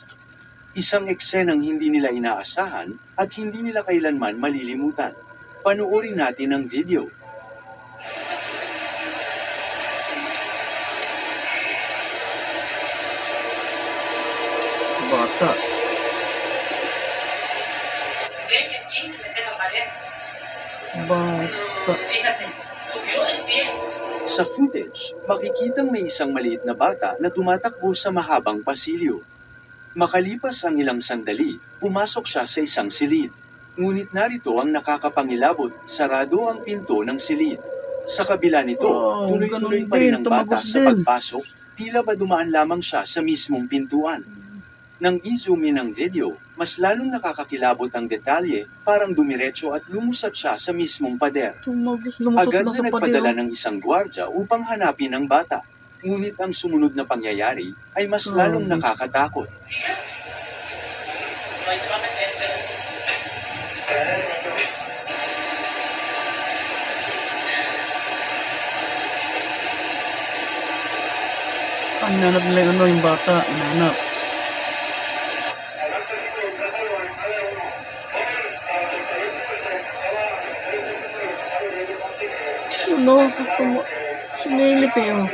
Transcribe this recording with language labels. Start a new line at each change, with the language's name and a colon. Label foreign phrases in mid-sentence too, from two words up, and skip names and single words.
Filipino: Isang eksenang hindi nila inaasahan at hindi nila kailanman malilimutan. Panoorin natin ang video. Bata.
Spanish: Ve que aquí se mete la pared.
Filipino: Bata.
Spanish: Fíjate, subió el pie.
Filipino: Sa footage, makikitang may isang maliit na bata na tumatakbo sa mahabang pasilyo. Makalipas ang ilang sandali, pumasok siya sa isang silid. Ngunit narito ang nakakapangilabot, sarado ang pinto ng silid. Sa kabila nito, Wow, tuloy-tuloy ganun pa rin din, ang bata tumagos sa din. pagpasok, tila ba dumaan lamang siya sa mismong pintuan. Nang i-
English: zoom in
Filipino: ang video, mas lalong nakakakilabot ang detalye, parang dumiretso at lumusat siya sa mismong pader. Tumagos. Lumusot Agad lang na sa nagpadala pader. ng isang gwardya upang hanapin ang bata. Ngunit ang sumunod na pangyayari ay mas lalong Grabe. nakakatakot.
Spanish: No, ahí se va a meter, pero...
Filipino: Hinanap nila yung bata. Hinanap. Sumilip eh oh.